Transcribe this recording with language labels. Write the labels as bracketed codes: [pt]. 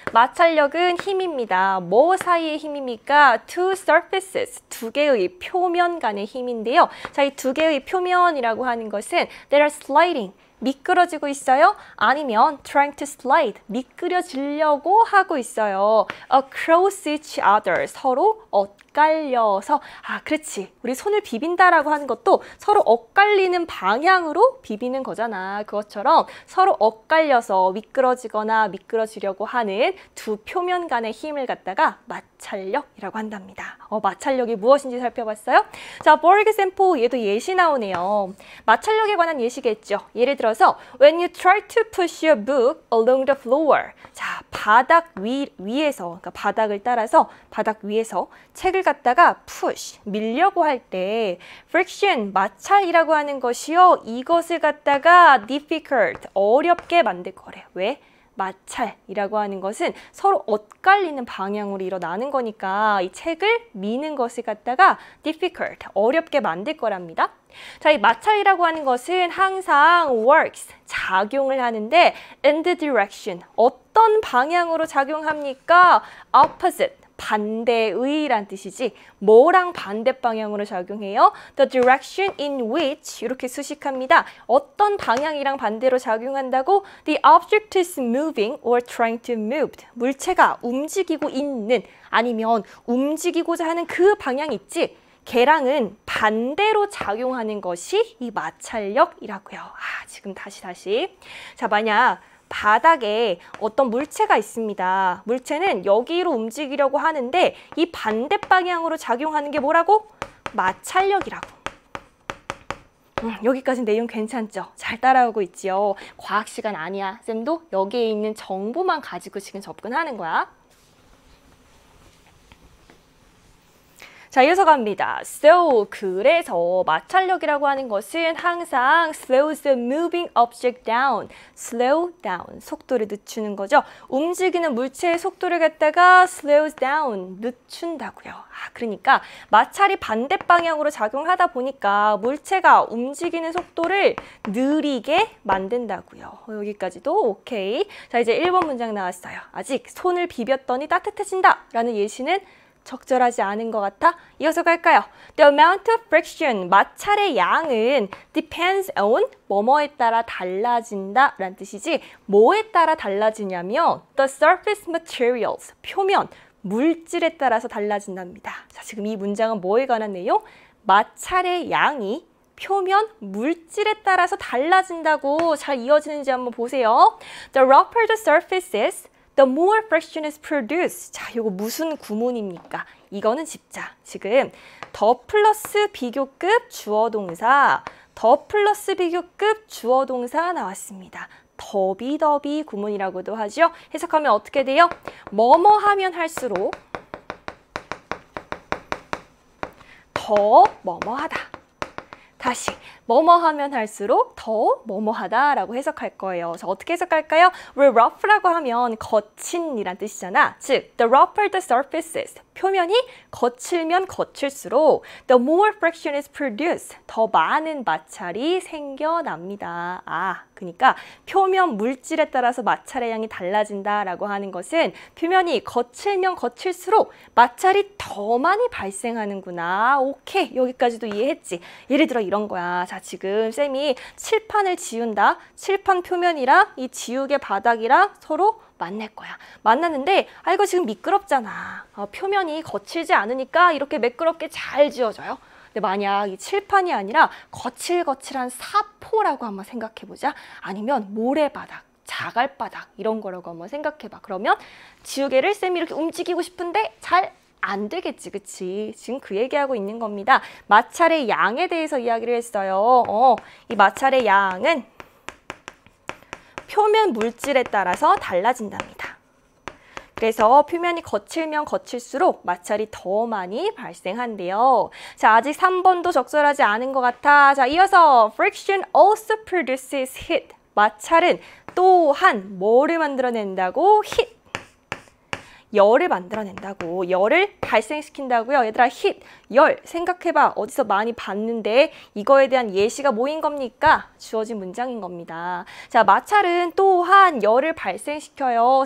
[ko] 마찰력은 힘입니다. 뭐 사이의 힘입니까? [en] two surfaces. [ko] 2개의 표면 간의 힘인데요. 자, 이 2개의 표면이라고 하는 것은 [en] they are sliding. [ko] 미끄러지고 있어요? 아니면 [en] trying to slide, [ko] 미끄러지려고 하고 있어요. [en] across each other, [ko] 서로 엇갈려서. 그렇지. 우리 손을 비빈다라고 하는 것도 서로 엇갈리는 방향으로 비비는 거잖아. 그것처럼 서로 엇갈려서 미끄러지거나 미끄러지려고 하는 두 표면 간의 힘을 갖다가 마찰력이라고 한답니다. 마찰력이 무엇인지 살펴봤어요? 자, [en] for example, [ko] 얘도 예시 나오네요. 마찰력에 관한 예시겠죠. 예를 들어서 [en] when you try to push your book along the floor. [ko] 자, 바닥 위에서, 그러니까 바닥을 따라서 바닥 위에서 책을 갖다가 push, 밀려고 할 때 friction, 마찰이라고 하는 것이요. 이것을 갖다가 difficult, 어렵게 만들 거래. 왜? 마찰이라고 하는 것은 서로 엇갈리는 방향으로 일어나는 거니까 이 책을 미는 것을 갖다가 difficult, 어렵게 만들 거랍니다. 자, 이 마찰이라고 하는 것은 항상 works, 작용을 하는데 [en] in the direction, [ko] 어떤 방향으로 작용합니까? opposite, 반대의란 뜻이지. 뭐랑 반대 방향으로 작용해요? [en] The direction in which [ko] 이렇게 수식합니다. 어떤 방향이랑 반대로 작용한다고? [en] The object is moving or trying to move. [ko] 물체가 움직이고 있는 아니면 움직이고자 하는 그 방향 있지? 걔랑은 반대로 작용하는 것이 이 마찰력이라고요. 지금 다시. 자, 만약 바닥에 어떤 물체가 있습니다. 물체는 여기로 움직이려고 하는데 이 반대 방향으로 작용하는 게 뭐라고? 마찰력이라고. 여기까지 내용 괜찮죠? 잘 따라오고 있지요? 과학 시간 아니야. 쌤도 여기에 있는 정보만 가지고 지금 접근하는 거야. 자, 이어서 갑니다. [en] So, [ko] 그래서 마찰력이라고 하는 것은 항상 [en] slows the moving object down. [ko] slow down, 속도를 늦추는 거죠. 움직이는 물체의 속도를 갖다가 slows down, 늦춘다고요. 그러니까 마찰이 반대 방향으로 작용하다 보니까 물체가 움직이는 속도를 느리게 만든다고요. 여기까지도 오케이. 자, 이제 1번 문장 나왔어요. 아직 손을 비볐더니 따뜻해진다 라는 예시는 적절하지 않은 것 같아? 이어서 갈까요? [en] The amount of friction, [ko] 마찰의 양은 [en] depends on, [ko] 뭐뭐에 따라 달라진다 라는 뜻이지 뭐에 따라 달라지냐면 [en] the surface materials, [ko] 표면, 물질에 따라서 달라진답니다. 자, 지금 이 문장은 뭐에 관한 내용? 마찰의 양이 표면, 물질에 따라서 달라진다고 잘 이어지는지 한번 보세요. [en] The rougher the surface is, the more friction is produced. [ko] 자, 이거 무슨 구문입니까? 이거는 짚자. 지금 더 플러스 비교급 주어동사, 더 플러스 비교급 주어동사 나왔습니다. 더비더비 구문이라고도 하죠. 해석하면 어떻게 돼요? 뭐뭐 하면 할수록 더 뭐뭐하다. 다시 뭐뭐 하면 할수록 더 뭐뭐하다라고 해석할 거예요. 자, 어떻게 해석할까요? 왜 rough라고 하면 거친이란 뜻이잖아. 즉, [en] the rougher the surfaces, [ko] 표면이 거칠면 거칠수록 [en] the more friction is produced, [ko] 더 많은 마찰이 생겨납니다. 그러니까 표면 물질에 따라서 마찰의 양이 달라진다라고 하는 것은 표면이 거칠면 거칠수록 마찰이 더 많이 발생하는구나. 오케이, 여기까지도 이해했지? 예를 들어 이런 거야. 자, 지금 쌤이 칠판을 지운다. 칠판 표면이랑 이 지우개 바닥이랑 서로 만날 거야. 만났는데 이거 지금 미끄럽잖아. 표면이 거칠지 않으니까 이렇게 매끄럽게 잘 지워져요. 근데 만약 이 칠판이 아니라 거칠거칠한 사포라고 한번 생각해보자. 아니면 모래바닥, 자갈바닥 이런 거라고 한번 생각해봐. 그러면 지우개를 쌤이 이렇게 움직이고 싶은데 잘 안 되겠지, 그치? 지금 그 얘기하고 있는 겁니다. 마찰의 양에 대해서 이야기를 했어요. 이 마찰의 양은 표면 물질에 따라서 달라진답니다. 그래서 표면이 거칠면 거칠수록 마찰이 더 많이 발생한대요. 자, 아직 3번도 적절하지 않은 것 같아. 자, 이어서 [en] friction also produces heat. [ko] 마찰은 또한 뭐를 만들어낸다고? heat. 열을 만들어낸다고. 열을 발생시킨다고요. 얘들아, heat, 열 생각해봐. 어디서 많이 봤는데 이거에 대한 예시가 뭐인 겁니까? 주어진 문장인 겁니다. 자, 마찰은 또한 열을 발생시켜요.